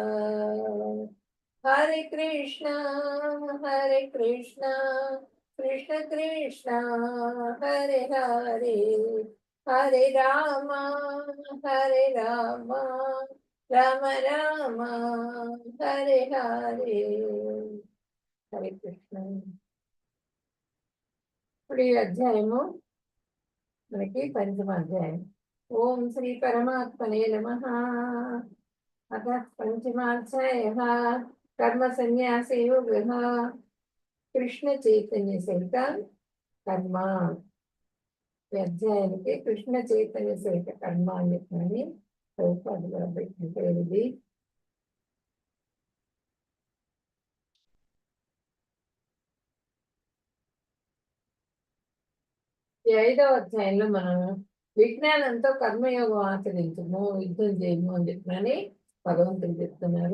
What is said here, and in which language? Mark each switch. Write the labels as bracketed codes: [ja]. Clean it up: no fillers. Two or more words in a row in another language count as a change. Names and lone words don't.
[sa] హరే కృష్ణ కృష్ణ కృష్ణ హరే హరే హరే రామ రామ రామ హరే హరే. హరే కృష్ణ. [te] ఇప్పుడు ఈ అధ్యాయము మనకి పంచమ అధ్యాయం. [sa] ఓం శ్రీ పరమాత్మనే నమః. अतः पंचमाध्यायः कर्म संन्यास योगः कृष्ण चैतन्य सहित कर्म [te] అధ్యాయానికి కృష్ణ చైతన్య సహిత కర్మ అని చెప్పని ప్రభుపాదులు పెట్టింది. ఈ 5వ అధ్యాయంలో మనం విజ్ఞానంతో కర్మయోగం ఆచరించము, యుద్ధం చేయము అని చెప్పని భగవంతుడు చెప్తున్నారు.